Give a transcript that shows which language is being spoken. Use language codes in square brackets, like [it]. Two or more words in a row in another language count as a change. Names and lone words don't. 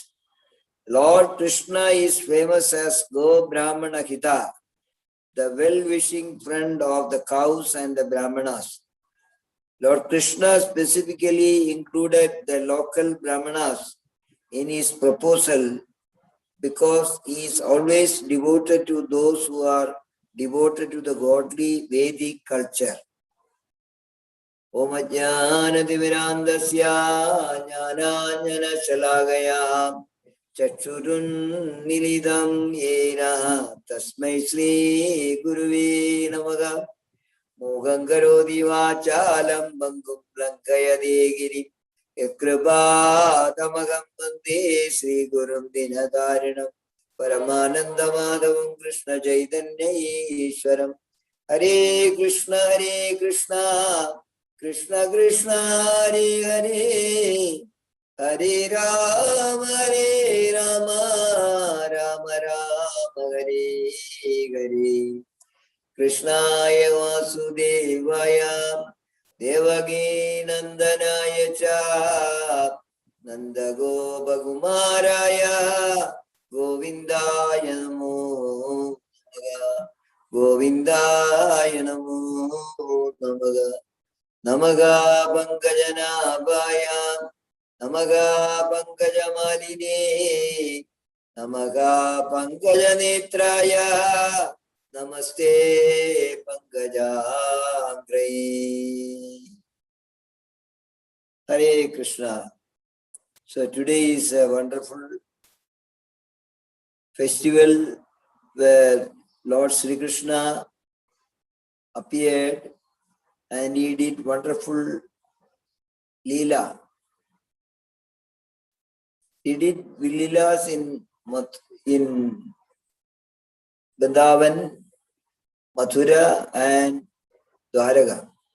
[en] Lord Krishna is famous as Go Brahmana Hita, the well-wishing friend of the cows and the Brahmanas. Lord Krishna specifically included the local Brahmanas in his proposal because he is always devoted to those who are devoted to the godly Vedic culture. [sa] ॐ अज्ञान दिविरन्दस्य ज्ञानाञ्जन शलाकया चक्षुरुन्मिलितं येन तस्मै श्री गुरुवे नमः। मोहं करोति वाचालं पङ्गुं लङ्घयते गिरिं यत्कृपातमहं वन्दे श्रीगुरुं दिनतारिणं परमानन्दमाधवं कृष्णचैतन्यईश्वरम्। हरे कृष्ण कृष्ण कृष्ण हरे हरे, हरे राम राम राम हरे हरे। कृष्णाय वासुदेवाय देवकी नंदनाय च नन्दगोपकुमाराय गोविन्दाय नमो नमः। गोविन्दाय नमो नमः। नमः पंकजनाभाय नमः पंकजमालिने नमः पंकजनेत्राय नमस्ते पंकजाग्रे। [en] Hare Krishna. So today is a wonderful festival where Lord Sri Krishna appeared and he did wonderful Leela. He did Leelas in Vrindavan, Mathura and Dwaraka.